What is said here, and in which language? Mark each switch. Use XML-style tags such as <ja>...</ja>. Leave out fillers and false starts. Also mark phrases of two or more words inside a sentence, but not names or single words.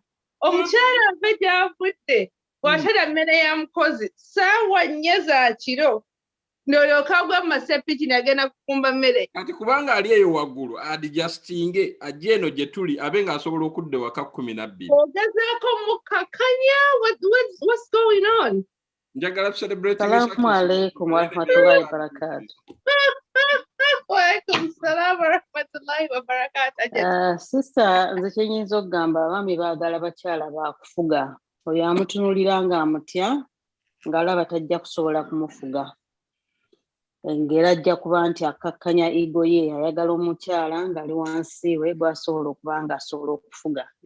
<lg>Omukyala ave gy'avudde. Bw'atera mmere ya mukozi. Ssaawa 4 za kiro. N'olyoka agwa mu masepiki n'agenda kukumba mmere. Kati kubanga ali eyo waggulu adjustinge ajje eno gye tuli abe ng'asobola okudda ewaka 12. Ogezaako mukakanya?</lg> <en>What's going on?</en> <lg>Njagala celebrate.</lg> <ar>السلام عليكم و رحمة الله و بركاته. و عليكم السلام و رحمة الله و بركاته.</ar> <lg>Sister, nze kye nyinza okugamba abaami baagala bakyala baakufuga. Oyo amutunuulira ng'amutya ng'alaba tajja kusobola kumufuga. Ng'era ajja kuba nti akkakkanya ego ye ayagala omukyala ng'ali wansi we bw'asobola okuba ng'asobola okufuga.</lg>